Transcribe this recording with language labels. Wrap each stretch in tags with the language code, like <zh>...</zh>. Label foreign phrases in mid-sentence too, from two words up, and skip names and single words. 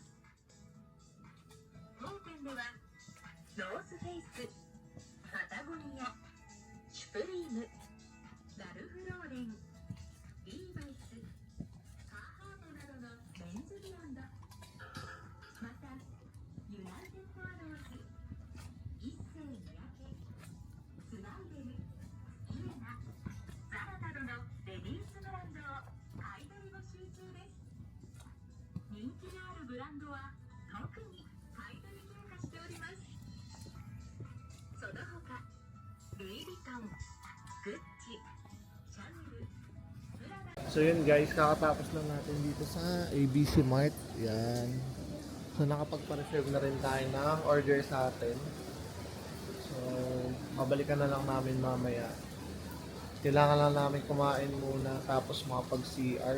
<ja>当店ではノースフェイス、パタゴニア、シュプリーム、ラルフローレン、リーバイス、カーハートなどのメンズブランド、またユナイテッドアローズ、一世三宅、スナイデル、イエナ、ザラなどのレディースブランドを買い取り募集中です。人気があるブランドは特に買い取り強化しております。その他、ルイ・ヴィトン、グッチ、シャネル、プラダ。</ja> <tl>So yun guys, kakatapos lang natin dito sa ABC Mart. Yan. So nakapagpa-reserve na rin tayo ng order sa atin. So mabalikan na lang namin mamaya. Kailangan lang namin kumain muna tapos makapag-CR.</tl>